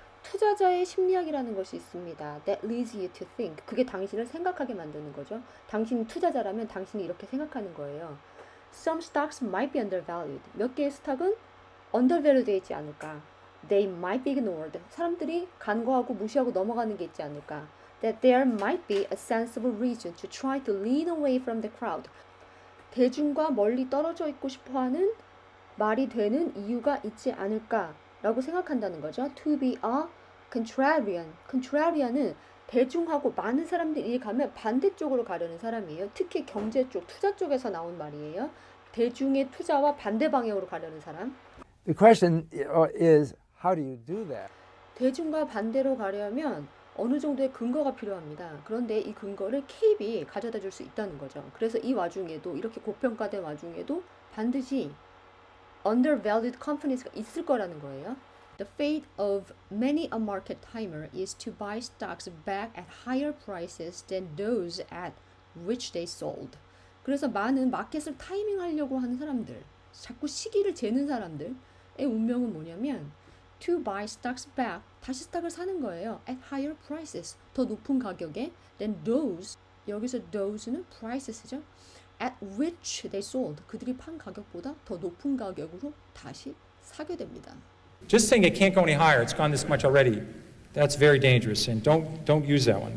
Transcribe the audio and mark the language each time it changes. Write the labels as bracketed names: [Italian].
[Korean] 투자자의 심리학이라는 것이 있습니다. [English] That leads you to think. [Korean] 그게 당신을 생각하게 만드는 거죠. 당신이 투자자라면 당신이 이렇게 생각하는 거예요. [English] Some stocks might be undervalued. [Korean] 몇 개의 스탁은 undervalued 되어 있지 않을까. [English] They might be ignored. [Korean] 사람들이 간과하고 무시하고 넘어가는 게 있지 않을까. [English] That there might be a sensible reason to try to lean away from the crowd. [Korean] 대중과 멀리 떨어져 있고 싶어하는 말이 되는 이유가 있지 않을까라고 생각한다는 거죠. [English] To be a contrarian. [Korean] contrarian은 대중하고 많은 사람들이 가면 반대쪽으로 가려는 사람이에요. 특히 경제 쪽, 투자 쪽에서 나온 말이에요. 대중의 투자와 반대 방향으로 가려는 사람. [English] The question is, how do you do that? [Korean] 대중과 반대로 가려면 어느 정도의 근거가 필요합니다. 그런데 이 근거를 케이블이 가져다 줄 수 있다는 거죠. 그래서 이 와중에도 이렇게 고평가된 와중에도 반드시 [English] undervalued companies [Korean] 가 있을 거라는 거예요. [English] The fate of many a market timer is to buy stocks back at higher prices than those at which they sold. [Korean] 그래서 많은 마켓을 타이밍하려고 하는 사람들, 자꾸 시기를 재는 사람들의 운명은 뭐냐면 [English] to buy stocks back, [Korean] 다시 스탁을 사는 거예요. [English] at higher prices, [Korean] 더 높은 가격에 [English] than those, [Korean] 여기서 those는 prices죠. [English] at which they sold, [Korean] 그들이 판 가격보다 더 높은 가격으로 다시 사게 됩니다. [English] Just saying it can't go any higher, it's gone this much already, that's very dangerous, and don't use that one.